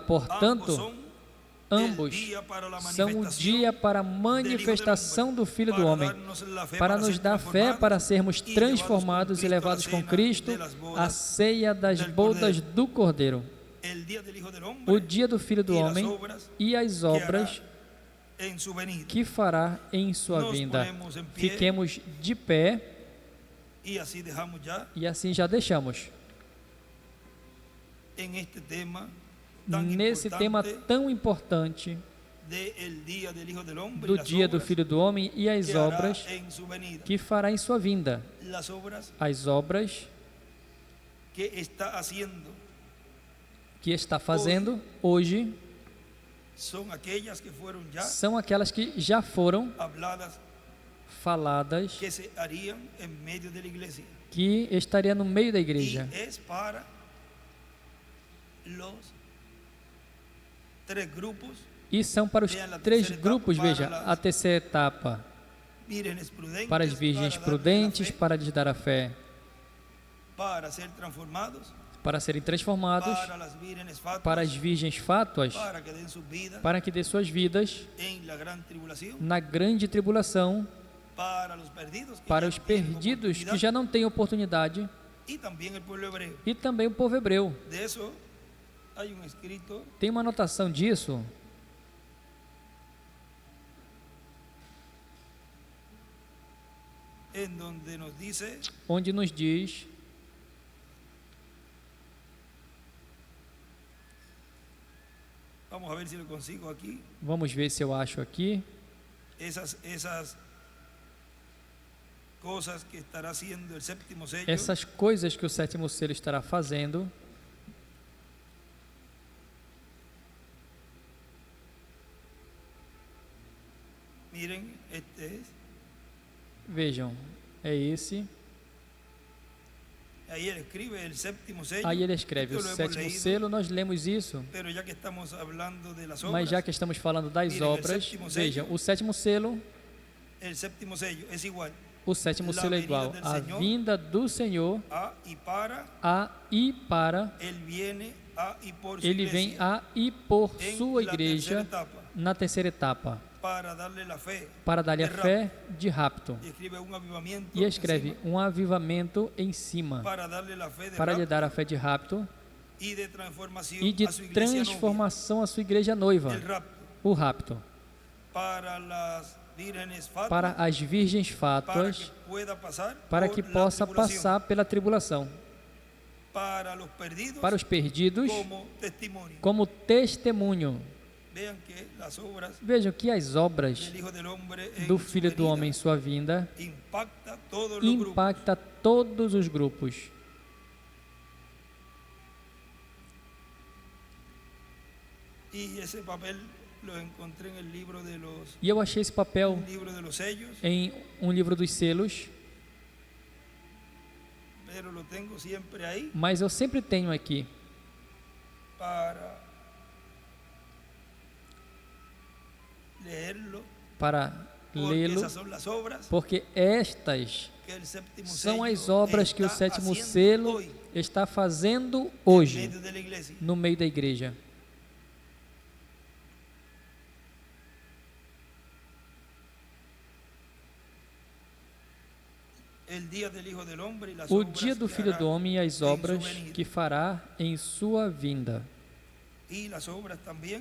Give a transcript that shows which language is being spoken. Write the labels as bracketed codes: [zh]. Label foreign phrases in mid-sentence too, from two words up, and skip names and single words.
[pt] Portanto, ambos são o dia para a manifestação do Filho do Homem, para nos dar fé para sermos transformados e levados com Cristo à ceia das bodas do Cordeiro. O dia do Filho do Homem e as obras [es] en su venida. [pt] que fará em sua [es] Nos [pt] vinda. [es] ponemos en pie. [pt] Fiquemos de pé [es] Y así dejamos ya [pt] e assim já deixamos. [es] en este tema tan [pt] Nesse tema [es] importante [pt] tão importante [es] del día del Hijo del Hombre y [pt] do [es] las [pt] dia do [es] obras [pt] Filho do Homem e as [es] que hará [pt] obras [es] en su venida. [pt] que fará em sua vinda. [es] Las obras [pt] As obras [es] que está haciendo [pt] que está fazendo hoje [es] son aquellas que fueron ya [pt] são aquelas que já foram [es] habladas, [pt] faladas, [es] que se harían en medio de la iglesia. [pt] que estaria no meio da [es] Y [pt] igreja. [es] es para los 3 grupos: [pt] E são para os 3 grupos, veja, a terceira etapa, [es] vírgenes prudentes, [pt] para as virgens [es] para darle la [pt] prudentes, [es] fe, [pt] para lhes dar a fé, [es] para ser transformados, [pt] para serem transformados, [es] para las vírgenes fatuas, [pt] para as virgens fátuas, [es] para que den sus vidas [pt] para que dê suas vidas [es] en la gran tribulación, [pt] na grande tribulação, [es] para los perdidos, que [pt] para [es] ya [pt] os [es] no tienen [pt] perdidos que [es] oportunidad, [pt] já não têm oportunidade, [es] y también el pueblo hebreo. [pt] e também o povo hebreu. [es] De eso hay un escrito [pt] Tem uma anotação disso [es] en donde nos dice, [pt] onde nos diz, [es] vamos a ver si lo consigo aquí, [pt] vamos ver se eu acho aqui, [es] esas cosas que estará haciendo el séptimo sello. [pt] essas coisas que o sétimo selo estará fazendo. [es] Miren, este es. [pt] Vejam, é esse. [es] Ahí él escribe el séptimo sello. [pt] Aí ele escreve o [es] Esto lo hemos [pt] sétimo [es] leído, [pt] selo, nós lemos isso, [es] pero ya que estamos hablando de las [pt] mas [es] obras, [pt] já que estamos falando das [es] Miren, el [pt] obras, [es] sétimo sello. [pt] vejam, o sétimo selo, [es] el séptimo sello es igual [pt] o sétimo [es] La [pt] selo é [es] venida [pt] igual [es] del [pt] à [es] Senhor. [pt] vinda do Senhor, [es] a y para. [pt] a e para, [es] Él viene a y por su [pt] ele vem [es] iglesia, [pt] a e por [es] en [pt] sua [es] la [pt] igreja [es] tercera etapa, [pt] na terceira etapa, [es] para darle la fe [pt] para dar-lhe a [es] de [pt] fé de rapto. [es] y escribe un avivamiento [pt] E escreve [es] encima, [pt] um avivamento em cima, [es] para darle la fe de [pt] para lhe [es] rapto [pt] dar a fé de rapto [es] y de transformación [pt] e de [es] a su iglesia novia. [pt] transformação à sua igreja noiva, [es] El rapto [pt] o rapto, [es] para las vírgenes fatuas, [pt] para as virgens [es] para [pt] fátuas, [es] que pueda pasar [pt] para [es] por [pt] que [es] la [pt] possa [es] tribulación, [pt] passar pela tribulação, [es] para los perdidos [pt] para os perdidos, [es] como testimonio. [pt] como testemunho. [es] Vean que las obras [pt] Vejam que as obras [es] del Hijo del Hombre en [pt] do [es] su [pt] Filho do [es] venida [pt] Homem em sua vinda [es] impacta todos los grupos. [pt] impacta todos os grupos. [es] Y ese papel lo encontré en el libro de los, [pt] E eu achei esse papel [es] un libro de los sellos, [pt] em um livro dos selos, [es] pero lo tengo siempre ahí [pt] mas eu sempre tenho aqui [es] para leerlo, [pt] para [es] porque [pt] lê-lo, [es] esas son las obras [pt] porque estas [es] que el séptimo [pt] são [es] sello [pt] as obras que o [es] está [pt] sétimo [es] haciendo [pt] selo [es] hoy [pt] está fazendo [es] en [pt] hoje [es] medio de la iglesia. [pt] no meio da igreja. [es] El día del Hijo del Hombre y las [pt] O [es] obras [pt] dia do [es] que [pt] Filho [es] hará [pt] do Homem e as em sua obras [es] venida. [pt] que fará em sua vinda. [es] Y las obras también